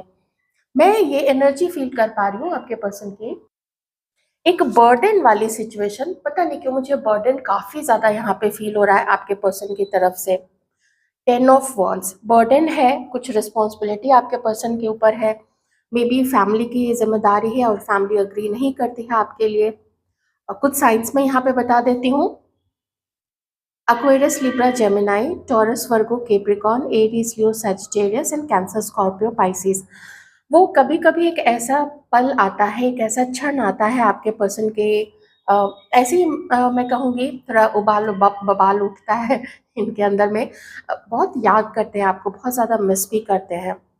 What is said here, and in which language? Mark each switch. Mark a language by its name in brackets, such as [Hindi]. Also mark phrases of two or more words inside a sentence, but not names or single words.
[Hindi] मैं ये [English] energy feel [Hindi] कर पा रही हूँ आपके पर्सन की, एक बर्डन वाली सिचुएशन, पता नहीं क्यों मुझे बर्डन काफी ज्यादा यहाँ पे फील हो रहा है आपके पर्सन की तरफ से। 10 ऑफ वॉन्ड्स बर्डन है, कुछ रिस्पॉन्सिबिलिटी आपके पर्सन के ऊपर है, [English] maybe family [Hindi] की ये जिम्मेदारी है और [English] family agree [Hindi] नहीं करती है आपके लिए। और कुछ साइंस में यहाँ पे बता देती हूँ, Aquarius, Libra, Gemini, Taurus, Virgo, Capricorn, Aries, Leo, Sagittarius एंड कैंसर, स्कॉर्पियो, पाइसिस। वो कभी कभी एक ऐसा पल आता है, एक ऐसा क्षण आता है आपके पर्सन के, ऐसे ही मैं कहूँगी थोड़ा बबाल उठता है इनके अंदर में, बहुत याद करते हैं आपको, बहुत ज़्यादा मिस भी करते हैं।